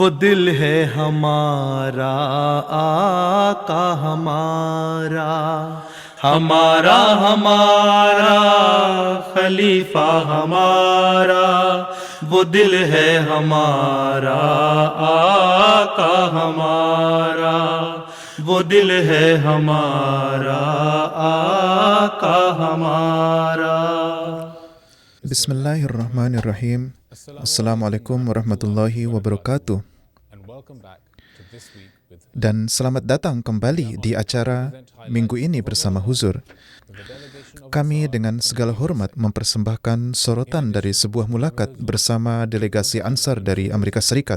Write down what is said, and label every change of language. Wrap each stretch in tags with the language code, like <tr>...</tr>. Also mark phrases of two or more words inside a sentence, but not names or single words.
<ur>دل ہے ہمارا، آقا ہمارا، ہمارا ہمارا خلیفہ ہمارا، وہ دل ہے ہمارا، آقا ہمارا، وہ دل ہے ہمارا، آقا ہمارا.</ur> <ar>بسم الله الرحمن الرحيم. السلام عليكم ورحمة الله وبركاته.</ar> <id>Dan selamat datang kembali di acara minggu ini bersama Huzur. Kami dengan segala hormat mempersembahkan sorotan dari sebuah mulakat bersama delegasi Ansar dari Amerika Serikat.</id>